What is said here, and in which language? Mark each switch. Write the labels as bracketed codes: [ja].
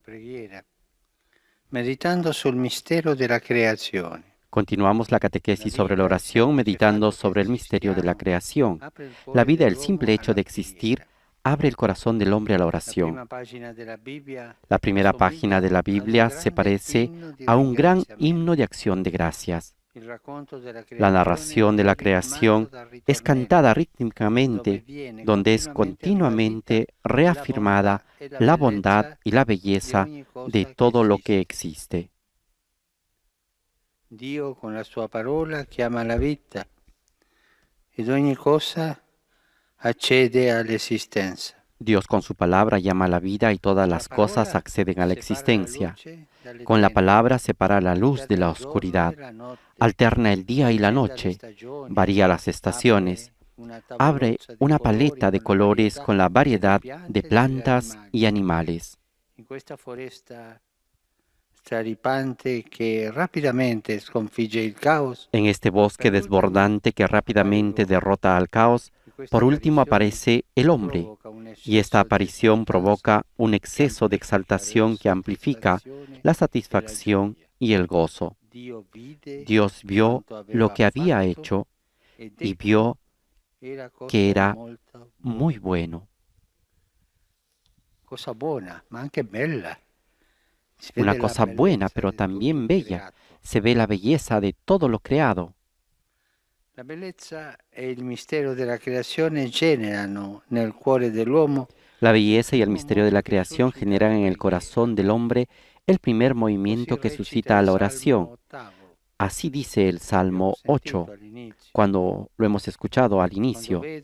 [it] preghiera, meditando sul mistero della creazione. [es] Continuamos la catequesis sobre la oración meditando sobre el misterio de la creación. La vida, el simple hecho de existir, abre el corazón del hombre a la oración. La primera página de la Biblia se parece a un gran himno de acción de gracias. La narración de la creación es cantada rítmicamente, donde es continuamente reafirmada la bondad y la belleza de todo lo que existe. [it] Dio con la sua parola chiama la vita ed ogni cosa accede all'esistenza. [es] Dios con su palabra llama a la vida y todas las cosas acceden a la existencia. Con la palabra separa la luz de la oscuridad, alterna el día y la noche, varía las estaciones, abre una paleta de colores con la variedad de plantas y animales. [it] In questa foresta straripante che rapidamente sconfigge il caos. [es] En este bosque desbordante que rápidamente derrota al caos, por último aparece el hombre, y esta aparición provoca un exceso de exaltación que amplifica la satisfacción y el gozo. Dios vio lo que había hecho y vio que era muy bueno. [it] Cosa buona, ma anche bella. [es] Una cosa buena, pero también bella. Se ve la belleza de todo lo creado. [it] La bellezza e il mistero della creazione generano nel cuore dell'uomo [es] La belleza y el misterio de la creación generan en el corazón del hombre el primer movimiento que suscita la oración. Así dice el Salmo 8, cuando lo hemos escuchado al inicio.